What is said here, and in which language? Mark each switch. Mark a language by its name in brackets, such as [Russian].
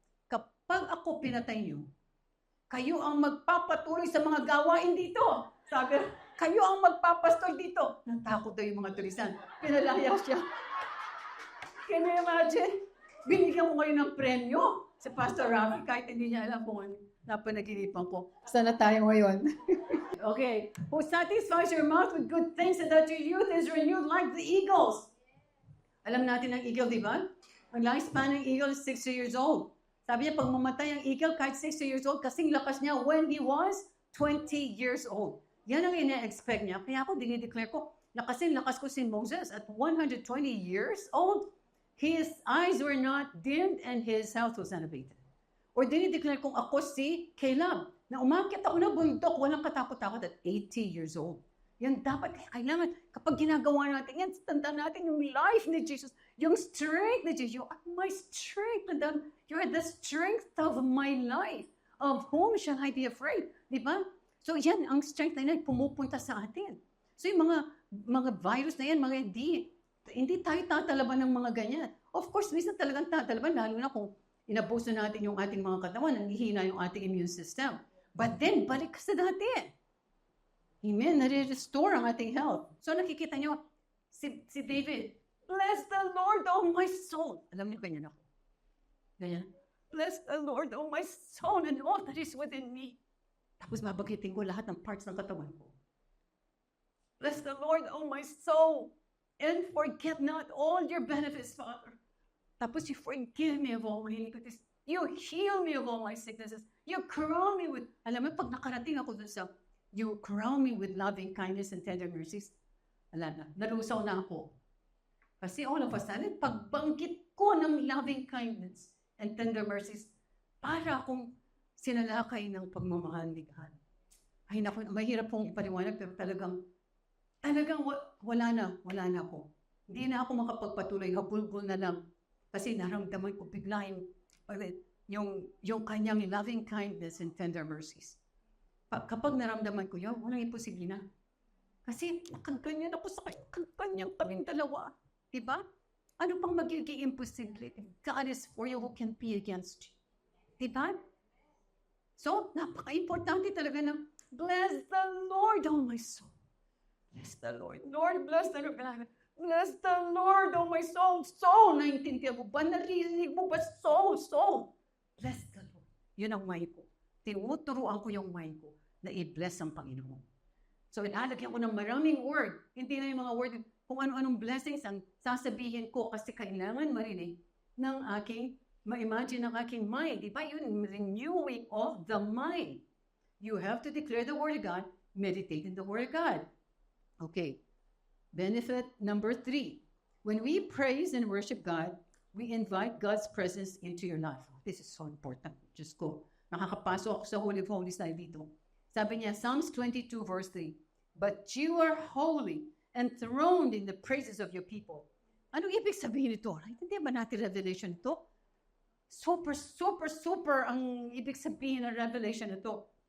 [Filipino] Kapag ako pinatay niyo, kayo ang magpapatuloy sa mga gawain dito. Sabi, kayo ang magpapastol dito. Natakot daw yung mga tulisan. Pinalaya siya. [English] Can you imagine? [Filipino] Binigyan ko ngayon ng premyo si Pastor Rafi kahit hindi niya alam kung ano napanaginipan ko. Sana tayo ngayon. Okay. [English] Who satisfies your mouth with good things and that your youth is renewed like the eagles. [Filipino] Alam natin ang eagle, di ba? Ang lifespan ng eagle is 60 years old. Sabi niya, pag mamatay ang eagle kahit 60 years old, kasing lakas niya [English] when he was 20 years old. [Filipino] Yan ang ina-expect niya. Kaya ako dinideclare ko, lakas ko si Moses at 120 years old. [English] his eyes were not dimmed and his health was unabated. [Filipino] Or dinideclare kong ako si Caleb, na umakyat ako ng bundok, walang katakot-takot at 80 years old. Yan dapat, kailangan, kapag ginagawa natin yan, tanda natin yung life ni Jesus, yung strength ni Jesus. [English] You are my strength, you are the strength of my life. Of whom shall I be afraid? [Filipino] Di ba? So yan, ang strength na yan, pumupunta sa atin. So yung mga virus na yan, mga hindi tayo tatalaban ng mga ganyan. Of course, minsan talagang tatalaban, lalo na kung inabuso natin yung ating mga katawan, nanghihina yung ating immune system. But then, balik ka sa dati. Amen. Nare-restore ang ating health. So nakikita nyo, si David, [English] bless the Lord, oh my soul. [Filipino] Alam niyo, ganyan ako. Ganyan. [English] Bless the Lord, oh my soul, and all that is within me. [Filipino] Tapos mabagitin ko lahat ng parts ng katawan ko. [English] Bless the Lord, oh my soul, and forget not all your benefits, Father. [Filipino] Tapos [English] you forgive me of all my iniquities. You heal me of all my sicknesses. You crown me with, [Filipino] alam mo, pag nakarating ako dun sa, [English] you crown me with loving kindness and tender mercies. [Filipino] Wala na, nalusaw na ako. Kasi all of a sudden, pagbanggit ko ng [English] loving kindness and tender mercies, [Filipino] para akong sinalakay ng pagmamahal ni God. Ay naku, mahirap pong ipaliwanag, pero talagang wala na ako. Hindi na ako makapagpatuloy, habulgol na lang. Kasi naramdaman ko bigla yung kanyang loving kindness and tender mercies. Kapag naramdaman ko yun, walang imposible na. Kasi nakaganyan ako sa kanyang kaming dalawa. Diba? Ano pang magiging imposible? [English] God is for you, who can be against you? Diba? So, [Filipino] napaka-importante talaga na, [English] bless the Lord, oh my soul. Bless the Lord. Lord, bless the Lord. Bless the Lord, oh my soul. [Filipino] Soul, naintindihan mo ba? Narinig mo ba? Soul. [English] Bless the Lord. [Filipino] Yun ang mind ko. Tinuturuan ko yung mind ko na i-bless ang Panginoon. So, inalagyan ko ng maraming word. Hindi na yung mga word, kung ano-anong blessings ang sasabihin ko kasi kailangan marinig ng aking, ma-imagine ng aking mind. Diba yun? [English] Renewing of the mind. You have to declare the Word of God, meditate in the Word of God. Okay. Benefit number 3. When we praise and worship God, we invite God's presence into your life. This is so important. Just go. [Filipino] Nakakapasok ako sa Holy of Holies tayo dito. Sabi niya, [English] Psalms 22 verse 3, but you are holy, enthroned in the praises of your people. [Filipino] Ano ibig sabihin ito? Hindi ba natin revelation ito? Super ang ibig sabihin ng revelation ito.